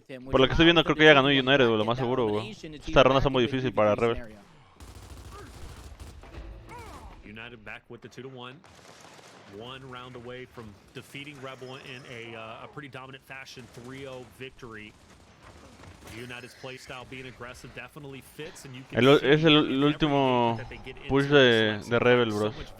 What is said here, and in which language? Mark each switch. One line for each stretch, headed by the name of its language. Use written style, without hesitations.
Spanish: Por lo que estoy viendo, creo que ya ganó eUnited, güey, lo más seguro, güey. Esta ronda está muy difícil para Rebel.
English: United back with the 2-1. One round away from defeating Rebel in a pretty dominant fashion 3-0 victory. United's playstyle being aggressive definitely fits, and you can
Spanish: es el último push de Rebel, bros.